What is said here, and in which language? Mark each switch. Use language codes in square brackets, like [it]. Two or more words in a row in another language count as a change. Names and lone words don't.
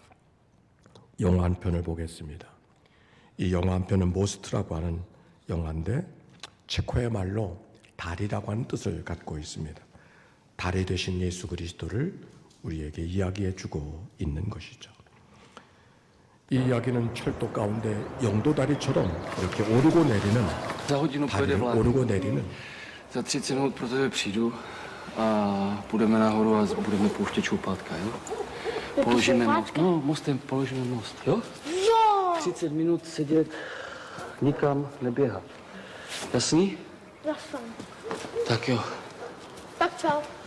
[ko] 영화 한 편을 보겠습니다. 이 영화 한 편은 모스트라고 하는 영화인데 체코의 말로 달이라고 하는 뜻을 갖고 있습니다. 달이 되신 예수 그리스도를 우리에게 이야기해 주고 있는 것이죠. 이 이야기는 철도 가운데 영도다리처럼 이렇게 오르고 내리는, 다리를 오르고 내리는, [cs] Za 30 minut pro tebe přijdu a půjdeme nahoru a budeme pouštět šoupátka, jo? Položíme most. No, mostem položíme most, jo? Jo! 30 minut sedět, nikam neběhat. Jasný? Jasný. Tak jo. Tak čau.